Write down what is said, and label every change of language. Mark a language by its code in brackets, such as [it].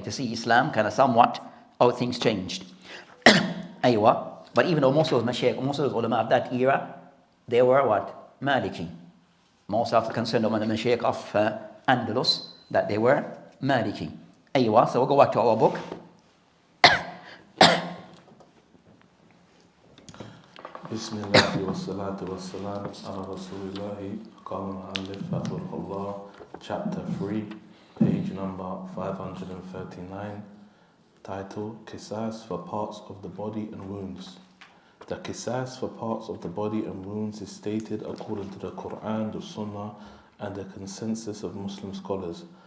[en] To see Islam kind of somewhat how things changed. Aywa. But even though most of those mashaykh, most of those ulama of that era, they were what? Maliki. Most of the concerned of the mashaykh of Andalus, that they were Maliki. Aywa. So we'll go back to our book. [ar] بسم الله والصلاة والسلام على رسول الله. قال المؤلف حفظه الله, [en] chapter 3, page number 539, title Qisas for parts of the body and wounds. The Qisas for parts of the body and wounds is stated according to the Quran, the Sunnah, and the consensus of Muslim scholars.